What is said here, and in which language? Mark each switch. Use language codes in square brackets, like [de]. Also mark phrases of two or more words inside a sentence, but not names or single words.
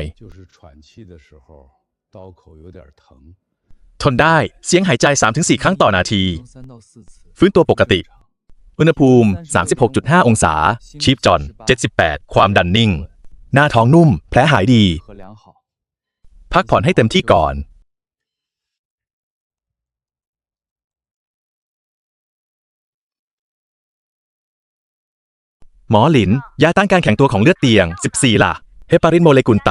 [zh] 就是喘气的时候，刀口有点疼。 [th] ทนได้ เสียงหายใจ 3-4 ครั้งต่อนาที [zh] 3 到4次。 [th] ฟื้นตัวปกติ อุณหภูมิ 36.5 องศา ชีพจร 78 ความดันนิ่ง หน้าท้องนุ่ม แผลหายดี [zh] 和良好。 [th] พักผ่อนให้เต็มที่ก่อน หมอหลิน ยาต้านการแข็งตัวของเลือดเตียง 14 ล่ะ เฮปารินโมเลกุล